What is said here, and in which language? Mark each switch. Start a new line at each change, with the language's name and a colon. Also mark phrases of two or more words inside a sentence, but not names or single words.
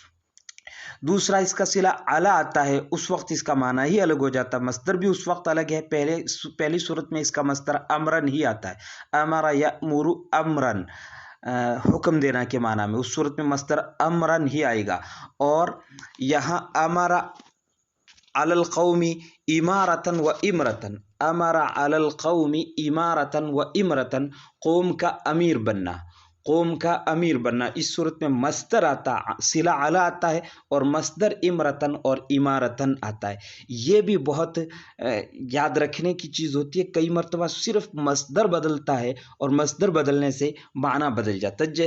Urdu: دوسرا اس کا صلہ علی آتا ہے، اس وقت اس کا معنی ہی الگ ہو جاتا ہے، مصدر بھی اس وقت الگ ہے۔ پہلی صورت میں اس کا مصدر امرن ہی آتا ہے،
Arabic: امر یأمر امرن،
Urdu: حکم دینا کے معنی میں، اس صورت میں مصدر امرن ہی آئے گا. اور یہاں
Arabic: امر علی القوم امارتن و امرتن، امر علی القوم امارتن و امرتن،
Urdu: قوم کا امیر بننا، قوم کا امیر بننا. اس صورت میں مصدر آتا، صلہ علی آتا ہے، اور مصدر امرتن اور امارتن آتا ہے. یہ بھی بہت یاد رکھنے کی چیز ہوتی ہے. کئی مرتبہ صرف مصدر بدلتا ہے اور مصدر بدلنے سے معنی بدل جاتا ہے.